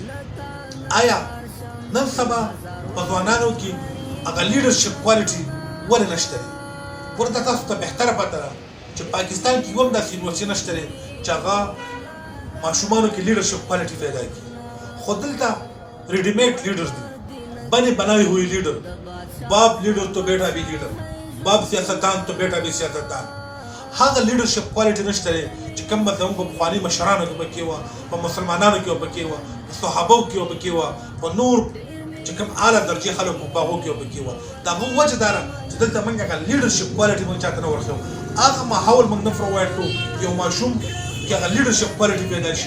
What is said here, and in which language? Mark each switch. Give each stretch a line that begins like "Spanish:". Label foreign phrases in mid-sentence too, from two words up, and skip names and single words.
Pashto: آیا نن سبا په ځوانانو کې هغه
English: leadership quality
Pashto: ولې نشته دی؟ ورته تاسو ته بهتره پته ده چې پاکستان کې یو هم داسې یونیورسټي نشته دی چې هغه ماشومانو کې
English: leadership quality
Pashto: پیدا کړي. خو دلته ریډیمیډ لیډر دي،
Urdu: بنے بنائے ہوئے لیډر، باپ لیډر تو بیٹا بھی لیډر، باپ سیاستدان تو بیٹا بھی سیاستدان.
Pashto: هغه
English: leadership quality
Pashto: نشته دی چې کوم به زموږ په پخواني مشرانو کې پکې وه، په مسلمانانو کې پکې وه، په صحابو کې پکې وه، په نور چې کوم اعلی درجې خلک په هغو کې پکې وه. د هغه وجه دا ده چې دلته موږ هغه
English: leadership quality
Pashto: موږ چاته نه ورښیو، هغه ماحول موږ نه پرووایډ کړو یو ماشوم کې هغه
English: leadership quality
Pashto: پیدا شي.